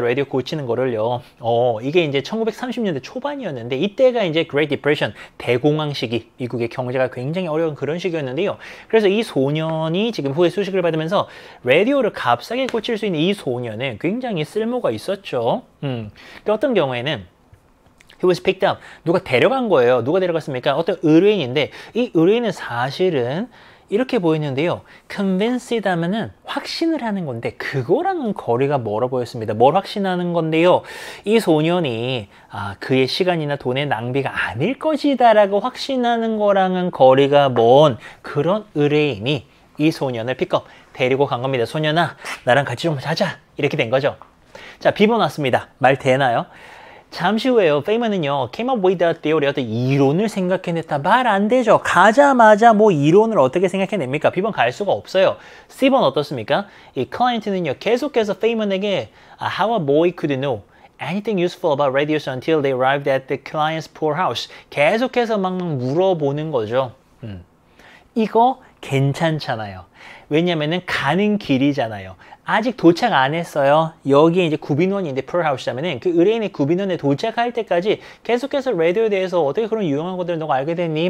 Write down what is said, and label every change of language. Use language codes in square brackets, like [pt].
[ko] 라디오 고치는 거를요. 이게 이제 1930년대 초반이었는데, 이때가 이제 Great Depression, 대공황 시기, 미국의 경제가 굉장히 어려운 그런 시기였는데요. 그래서 이 소년이 지금 후에 소식을 받으면서 라디오를 값싸게 고칠 수 있는 이 소년은 굉장히 쓸모가 있었죠. 어떤 경우에는 [en] He was picked up. [ko] 누가 데려간 거예요. 누가 데려갔습니까? 어떤 의뢰인인데, 이 의뢰인은 사실은 이렇게 보이는데요. convinced 하면은 확신을 하는 건데 그거랑은 거리가 멀어 보였습니다. 뭘 확신하는 건데요. 이 소년이 그의 시간이나 돈의 낭비가 아닐 것이다 라고 확신하는 거랑은 거리가 먼 그런 의뢰인이 이 소년을 픽업, 데리고 간 겁니다. 소년아, 나랑 같이 좀 자자. 이렇게 된 거죠. 자, B번 왔습니다. 말 되나요? 잠시 후에요. 페이먼은요, [en] came up with a theory, [ko] 어떤 이론을 생각해냈다. 말 안 되죠. 가자마자 뭐 이론을 어떻게 생각해냅니까? B번 갈 수가 없어요. C번 어떻습니까? 이 클라이언트는요, 계속해서 페이먼에게 [en] how a boy could know anything useful about radios until they arrived at the client's poor house. [ko] 계속해서 막 물어보는 거죠. 이거 괜찮잖아요. 왜냐면은 가는 길이잖아요. 아직 도착 안 했어요. 여기에 이제 구빈원인데 풀하우스라면은 그 의뢰인의 구빈원에 도착할 때까지 계속해서 라디오에 대해서 어떻게 그런 유용한 것들을 너가 알게 됐니?